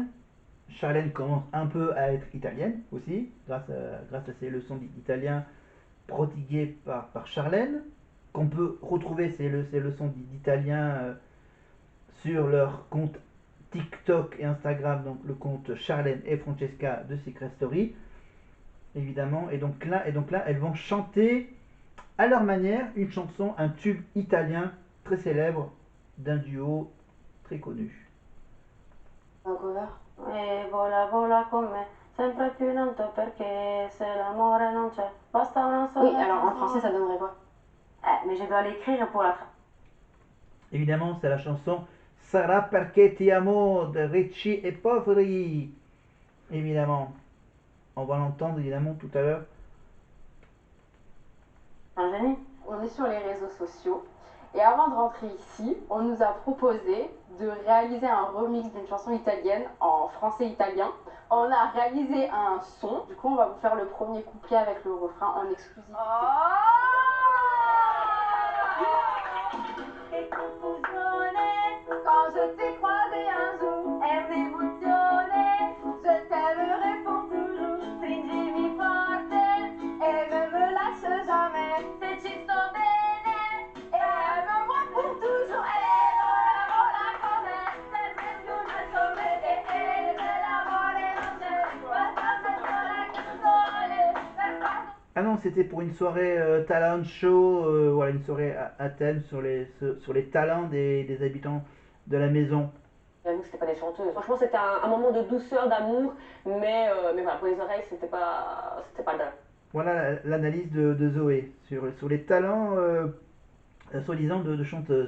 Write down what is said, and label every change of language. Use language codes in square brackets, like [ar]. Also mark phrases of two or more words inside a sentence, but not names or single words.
[fr] Charlène commence un peu à être italienne aussi, grâce à ses leçons d'italien prodiguées par Charlène, qu'on peut retrouver ces leçons d'italien sur leur compte TikTok et Instagram, donc le compte Charlène et Francesca de Secret Story, évidemment. Et donc là, elles vont chanter à leur manière une chanson, un tube italien très célèbre d'un duo très connu. un cover. [it] E vola, vola con me, sempre più in alto perché se l'amore non c'è, basta una sola. [fr] Oui, alors en français, ça donnerait quoi? Mais je dois l'écrire pour la. Évidemment, c'est la chanson Sarà perché ti amo de Ricci et Poveri. Évidemment. On va l'entendre évidemment tout à l'heure. Un génie. On est sur les réseaux sociaux. Et avant de rentrer ici, on nous a proposé de réaliser un remix d'une chanson italienne en français-italien. On a réalisé un son. Du coup, on va vous faire le premier couplet avec le refrain en exclusivité. [it] Che confusione, [fr] quand je t'ai croisé un jour, [it] è un'emozione, [fr] je t'aimerai pour toujours, [it] stringimi forte e [fr] ne me lâche jamais, [it] se ci sto bene e [fr] aime-moi pour toujours, [it] e vola vola con me, sempre più in alto perché nell'amore non c'è, basta solo la canzone per farlo. [fr] Ah non, c'était pour une soirée [en] talent show, [fr] voilà, une soirée à thème sur les talents des habitants de la maison. J'avoue que c'était pas des chanteuses. Franchement, c'était un moment de douceur, d'amour, mais voilà, pour les oreilles, c'était pas dingue. Voilà l'analyse de Zoé sur les talents soi-disant de chanteuses.